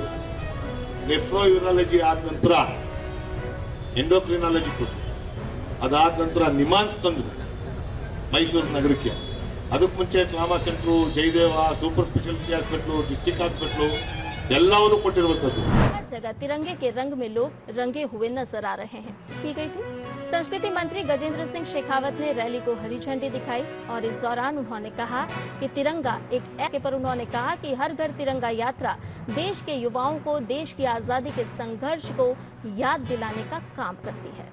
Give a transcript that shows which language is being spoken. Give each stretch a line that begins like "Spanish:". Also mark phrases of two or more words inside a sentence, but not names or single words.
English: nephro urology
Kannada: ಆದ ನಂತರ ಎಂಡೋಕ್ರಿನಾಲಜಿ ಕೊಟ್ಟರು. ಅದಾದ ನಂತರ ನಿಮಾನ್ಸ್ ತಂದರು ಮೈಸೂರು ನಗರಕ್ಕೆ. ಅದಕ್ಕೆ ಮುಂಚೆ
English: trauma centre,
Kannada: ಜಯದೇವ,
English: super speciality hospital, district hospital
Kannada: ಎಲ್ಲವನ್ನೂ ಕೊಟ್ಟಿರುವಂಥದ್ದು.
Hindi: हर जगह तिरंगे के रंग में लोग रंगे हुए नजर आ रहे हैं। की गई थी संस्कृति मंत्री गजेंद्र सिंह शेखावत ने रैली को हरी झंडी दिखाई और इस दौरान उन्होंने कहा कि तिरंगा एक पर उन्होंने कहा कि हर घर तिरंगा यात्रा देश के युवाओं को देश की आजादी के संघर्ष को याद दिलाने का काम करती है।